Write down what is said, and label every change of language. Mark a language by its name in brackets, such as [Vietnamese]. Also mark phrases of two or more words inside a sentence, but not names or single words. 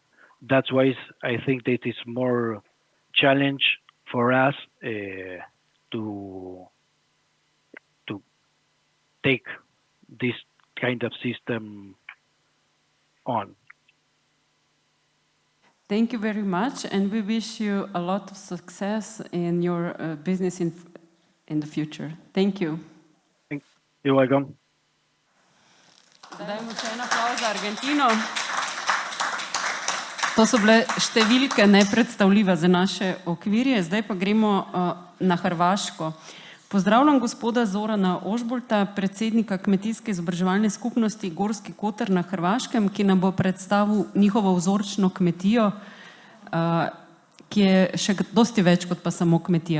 [English] That's why I think that it's more challenge for us to take this kind of system on. Thank you very much, and we wish you a lot of success in your business in the future. Thank you. You're welcome. [Slovenian] Dajmo še en aplavz za Argentino. To so bile številke nepredstavljive za naše okvirje. Zdaj pa gremo na Hrvaško. Pozdravljam gospoda Zorana Ožbolta, predsednika Kmetijske izobraževalne skupnosti Gorski Kotar na Hrvaškem, ki nam bo predstavil njihovo vzorčno kmetijo, ki je še dosti več kot pa samo kmetija.